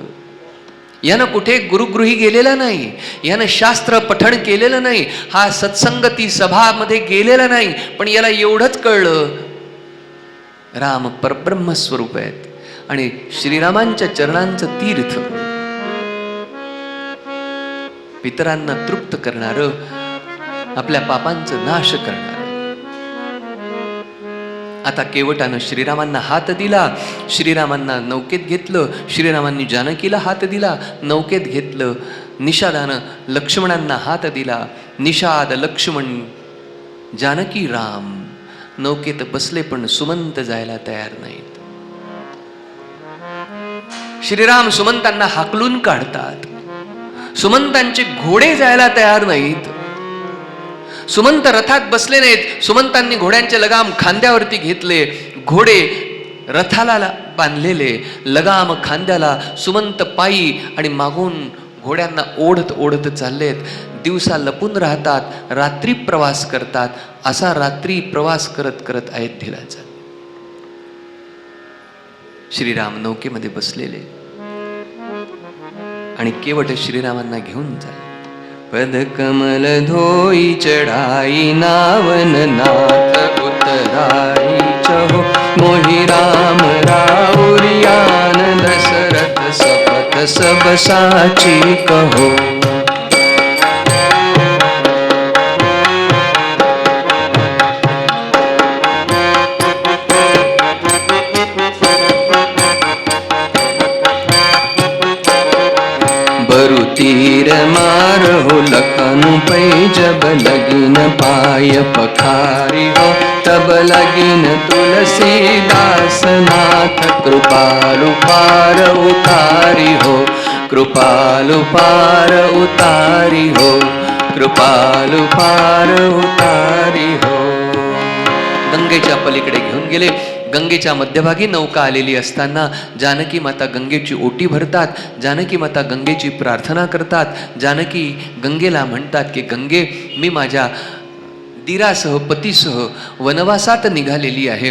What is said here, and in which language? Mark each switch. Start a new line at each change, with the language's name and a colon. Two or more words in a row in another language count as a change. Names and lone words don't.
Marathi: यानं कुठे गुरुगृही गेलेला नाही, यानं शास्त्र पठण केलेलं नाही, हा सत्संगती सभामध्ये गेलेला नाही, पण याला एवढंच कळलं राम परब्रह्म स्वरूप आहेत आणि श्रीरामांच्या चरणांचं तीर्थ पितरांना तृप्त करणारं, आपल्या पापांचं नाश करणारं. आता केवटानं श्रीरामांना हात दिला, श्रीरामांना नौकेत घेतलं, श्रीरामांनी जानकीला हात दिला, नौकेत घेतलं. निषादानं लक्ष्मणांना हात दिला, निषाद लक्ष्मण जानकी राम नौकेत बसले, पण सुमंत जायला तयार नाहीत. श्रीराम सुमंतांना हाकलून काढतात. सुमंतांचे घोडे जायला तयार नाहीत. सुमंत रथात बसले नाहीत. सुमंतांनी घोड्यांचे लगाम खांद्यावरती घेतले, घोडे रथाला बांधलेले, लगाम खांद्याला, सुमंत पायी आणि मागून घोड्यांना ओढत ओढत चाललेत. दिवसा लपून राहतात, रात्री प्रवास करतात. असा रात्री प्रवास करत करत अयोध्येला जातात. श्रीराम नौकेमध्ये बसलेले आणि केवट श्रीरामांना घेऊन चालले.
Awadhi: पद कमल धोई चढ़ाई नावन नाथ उतराई चहो मोहि राम राउरियान दशरथ सपथ सब साची कहो. तीर मारहो लखनु पै जब लगिन पाय पखारी हो तब लगिन तुलसीदास नाथ कृपालु पार उतारी हो कृपालु पार उतारी हो कृपालु पार उतारी हो.
Marathi: गंगेच्या पलीकडे घेऊन गेले. गंगेच्या मध्यभागी नौका आलेली असताना जानकी माता गंगेची ओटी भरतात. जानकी माता गंगेची प्रार्थना करतात. जानकी गंगेला म्हणतात की गंगे, मी माझ्या दीरासह पतीसह वनवासात निघालेली आहे.